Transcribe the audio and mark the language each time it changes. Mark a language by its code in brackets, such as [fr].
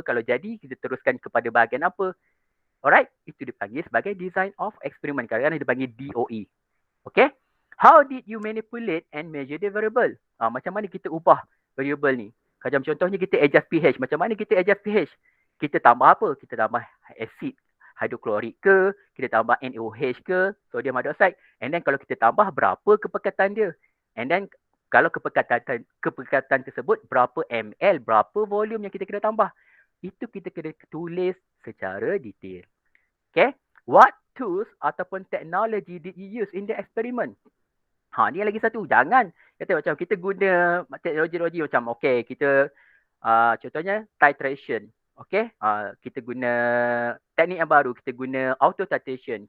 [ms] Kalau jadi, kita teruskan kepada bahagian apa. Alright, itu dipanggil sebagai design of experiment. Kadang-kadang dipanggil DOE. [en] Okay, how did you manipulate and measure the variable? [ms] Macam mana kita ubah variable ni? Macam contohnya kita adjust pH. Macam mana kita adjust pH? Kita tambah apa? Kita tambah acid hidroklorik ke? Kita tambah NaOH ke? Sodium hydroxide. [en] And then [ms] kalau kita tambah, berapa kepekatan dia? [en] And then [ms] kalau kepekatan tersebut berapa ml, berapa volume yang kita kena tambah. Itu kita kena tulis secara detail. Okay. [en] What tools [ms] ataupun [en] technology did you use in the experiment? [ms] Ni lagi satu. Jangan kata macam kita guna teknologi macam okay, kita contohnya titration. Okay, kita guna teknik yang baru, kita guna auto titration.